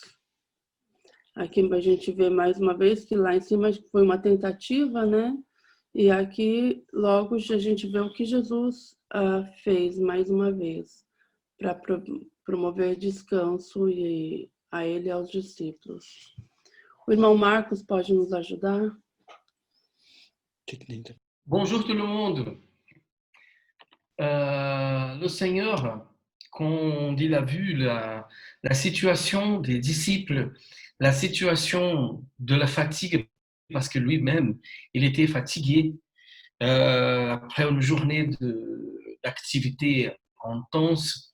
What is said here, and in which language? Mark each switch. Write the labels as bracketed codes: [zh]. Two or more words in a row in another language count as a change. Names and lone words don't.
[pt] Aqui a gente vê mais uma vez que lá em cima foi uma tentativa, né? E aqui logo a gente vê o que Jesus fez mais uma vez para promover descanso a ele e aos discípulos. O irmão Marcos pode nos ajudar? [fr] Bonjour tout le monde. Le Seigneur, quand il a vu la situation des disciples, la situation de la fatigue, parce que lui-même, il était fatigué après une journée d'activité intense.